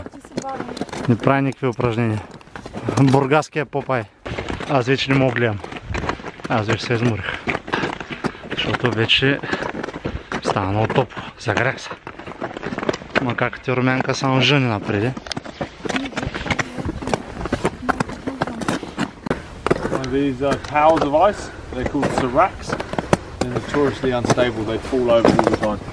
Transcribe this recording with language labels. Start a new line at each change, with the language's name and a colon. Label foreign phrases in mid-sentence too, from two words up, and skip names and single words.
Bulgarian: Не прави никакви упражнения. Бургаския Попай. Аз вече не мога гледам. Аз вече се изморих, защото вече стана много топло, загрях се. Ма как ти, Румянка, само жени напреди.
English: These towers of ice, they're called seracs. They're notoriously unstable, they fall over all the time.